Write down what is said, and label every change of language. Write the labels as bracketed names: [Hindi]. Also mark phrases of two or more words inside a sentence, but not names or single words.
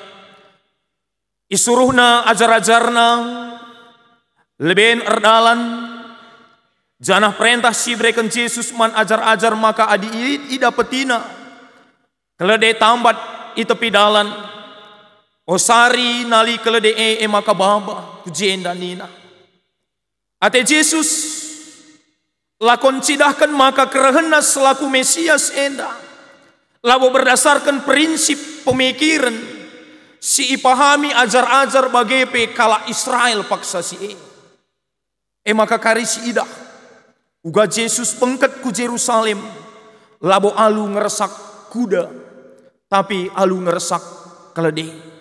[Batak Karo] Isuruhna ajar-ajarna leben erdalan janah perintah si breken Yesus man ajar-ajar maka adi ida petina kelede tambat i tepi dalan osari nali kelede maka baba kujenda nina ate Yesus lakon cidahkan maka kerehena selaku Mesias enda labo berdasarkan [Indonesian] prinsip pemikiran [Batak Karo] si ipahami ajar-ajar bagepe kala Israel paksa si maka kari si idah uga Yesus bengket ku Jerusalem labo alu ngeresak kuda tapi alu ngeresak kelede.